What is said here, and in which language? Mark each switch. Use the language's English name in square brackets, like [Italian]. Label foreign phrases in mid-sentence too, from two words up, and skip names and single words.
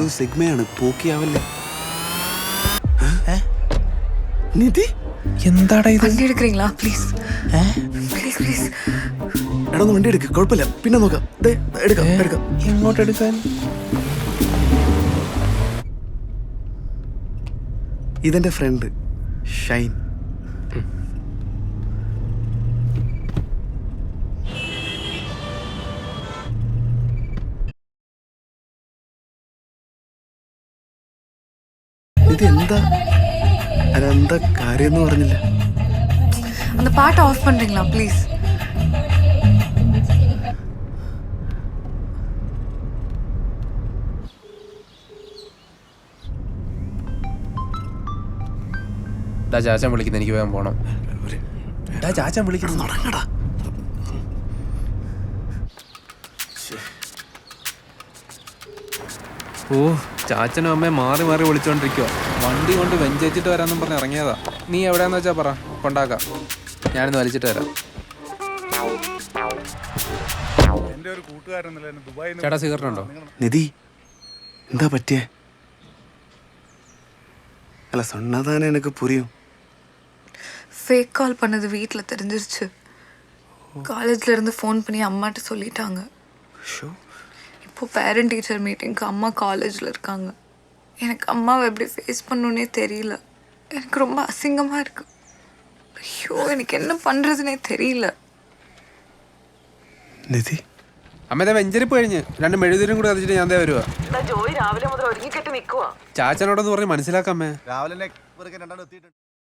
[Malayalam] സിഗ്മയാണ്, പോക്കിയാവല്ലേ. നിധി എന്താടാ ഇത്? [Tamil] வண்டி எடுக்கிறீங்களா ப்ளீஸ்? [English] please please. [Malayalam] എടാ ഒന്ന് വണ്ടി എടുക്ക്, കുഴപ്പമില്ല, പിന്നെ നോക്കാം. ദേ, എടുക്കാം എടുക്കാം. എങ്ങോട്ട് എടുക്കാൻ? ഇതെന്റെ ഫ്രണ്ട് ഷൈൻ. ഇത് എന്താ അതെന്താ കാര്യമെന്ന് പറഞ്ഞില്ല. [Tamil] அந்த பாட்டை ஆஃப் பண்றீங்களா ப்ளீஸ்? [Malayalam] ചാച്ചൻ വിളിക്കുന്നു, എനിക്ക് വേഗം പോണം. ചാച്ചൻ വിളിക്കുന്നു. തുടങ്ങടാ. ഓ ചാച്ചനും അമ്മയെ മാറി മാറി വിളിച്ചോണ്ടിരിക്കുക. വണ്ടി കൊണ്ട് വെഞ്ചേച്ചിട്ട് വരാന്നും പറഞ്ഞ് ഇറങ്ങിയതാ. നീ എവിടെയാന്ന് വെച്ചാ പറ, കൊണ്ടാക്കാം. ഞാനിന്ന് വലിച്ചിട്ട് വരാം. ചേട്ടാ സിഗരറ്റ് ഉണ്ടോ? നിധി എന്താ പറ്റിയേ? അല്ല [Tamil] சொன்னதானே எனக்கு புரியும். ஃபேக் கால் பண்ணது வீட்டில் தெரிஞ்சிருச்சு. காலேஜ்ல இருந்து ஃபோன் பண்ணி அம்மாட்ட சொல்லிட்டாங்க. இப்போ [English] parent teacher meeting [Tamil] அம்மா காலேஜில் இருக்காங்க. எனக்கு அம்மாவை எப்படி ஃபேஸ் பண்ணணுன்னே தெரியல. எனக்கு ரொம்ப அசிங்கமாக இருக்கு. ஐயோ எனக்கு என்ன பண்ணுறதுனே தெரியல. [Malayalam] നിധി അമ്മ വെഞ്ചരിപ്പ് കഴിഞ്ഞ് 2 മെഴുതിരും കൂടി കത്തിച്ചിട്ട് ഞാൻ വരുവാ. ജോയി രാവിലെ മുതൽ ഒരുങ്ങിക്കെട്ടി നിൽക്കുവാ. ചാച്ചനോടൊന്ന് പറഞ്ഞ് മനസ്സിലാക്കാമേ. രാവിലെ